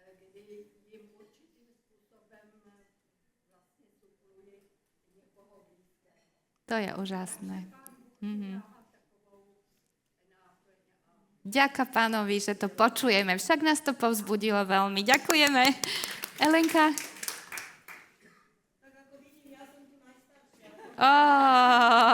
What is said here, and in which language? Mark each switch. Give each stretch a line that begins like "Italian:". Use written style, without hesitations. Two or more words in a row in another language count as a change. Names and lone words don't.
Czech: jim určitým způsobem vlastně supluje někoho blízkého.
Slovak: To je úžasné. Ďakujem Pánovi, že to počujeme. Však nás to povzbudilo veľmi. Ďakujeme. Elenka? Tak ako vidím, ja som tu najstaršia. Oh.